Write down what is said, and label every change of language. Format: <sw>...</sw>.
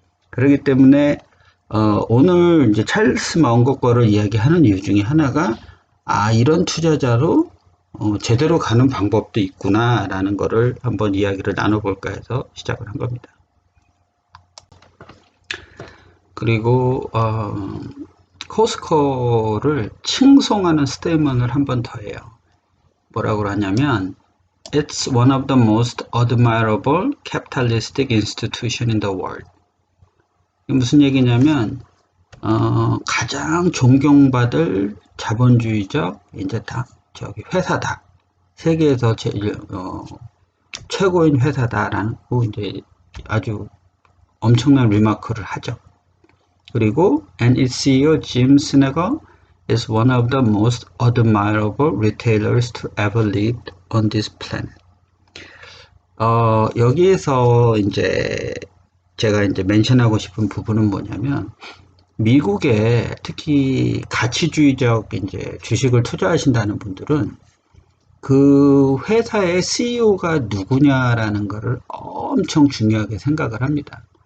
<ko>그렇기 때문에 오늘 이제 찰스 마운거 거를 이야기하는 이유 중에 하나가 이런 투자자로 제대로 가는 방법도 있구나 라는 거를 한번 이야기를 나눠볼까 해서 시작을 한 겁니다. 그리고 코스코를 칭송하는 스테이트먼을 한 번 더 해요. 뭐라고 하냐면</ko> <en>It's one of the most admirable capitalistic institution in the world.</en> <ko>이게 무슨 얘기냐면 가장 존경받을 자본주의적 이제 회사다. 세계에서 제일 최고인 회사다라고 이제 아주 엄청난 리마크를 하죠.</ko> <en>그리고 and its CEO Jim Sinegal is one of the most admirable retailers to ever live on this planet.</en> <ko>여기에서 이제 제가 이제 멘션하고 싶은 부분은 뭐냐면 미국에 특히 가치주의적 이제 주식을 투자하신다는 분들은 그 회사의 CEO가 누구냐라는 것을 엄청 중요하게 생각을 합니다.</ko>